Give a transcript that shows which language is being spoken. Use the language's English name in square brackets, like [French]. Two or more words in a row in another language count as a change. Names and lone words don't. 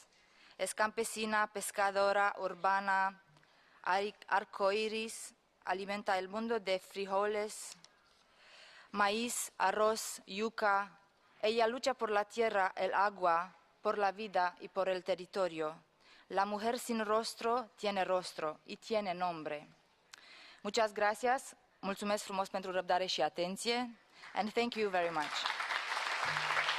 [Spanish] Es campesina, pescadora, urbana, arcoíris, alimenta el mundo de frijoles, maíz, arroz, yuca. Ella lucha por la tierra, el agua, por la vida y por el territorio. La mujer sin rostro y tiene nombre. Muchas gracias. [Romanian] Mulțumesc frumos pentru răbdare și atenție. [English] And thank you very much.